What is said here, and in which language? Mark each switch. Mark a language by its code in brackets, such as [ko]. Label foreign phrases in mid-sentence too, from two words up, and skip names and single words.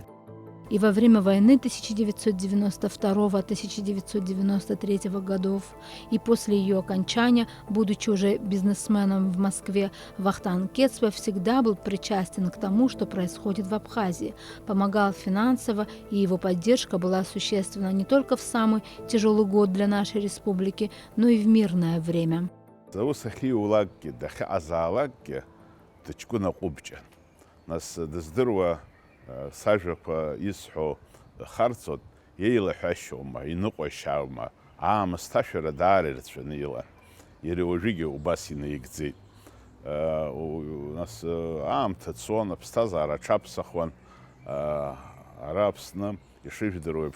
[ru] И во время войны 1992-1993 годов, и после ее окончания, будучи уже бизнесменом в Москве, Вахтанг Кецве всегда был причастен к тому, что происходит в Абхазии, помогал финансово, и его поддержка была существенна не только в самый тяжелый год для нашей республики, но и в мирное время. [ab] Сажақәа исҳәо харцот, еилаҳәашьоума, иныҟәашьааума, аамысҭашәара даара ирацәаны илан. Иара уажәыгьы убас инаигӡеит. Нас аамҭа цон, аԥсҭазаара аҽаԥсахуан, ара Аԥсны ишыжәдыруа еиԥш.